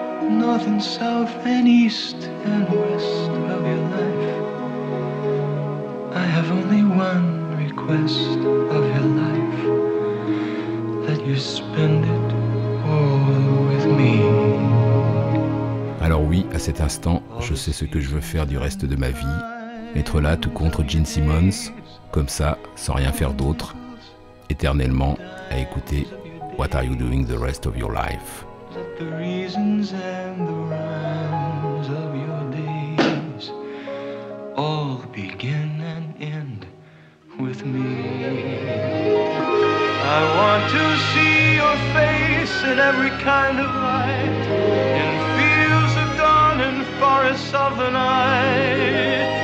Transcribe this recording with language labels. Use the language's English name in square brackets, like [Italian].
[English] North and south and east and west of your life. I have only one request of your life, that you spend it all with me. [French] Alors oui, à cet instant, je sais ce que je veux faire du reste de ma vie. Être là tout contre Gene Simmons, comme ça, sans rien faire d'autre, éternellement, à écouter [English] What are you doing the rest of your life? The reasons and the rhymes of your days all begin and end with me. I want to see your face in every kind of light, in fields of dawn and forests of the night.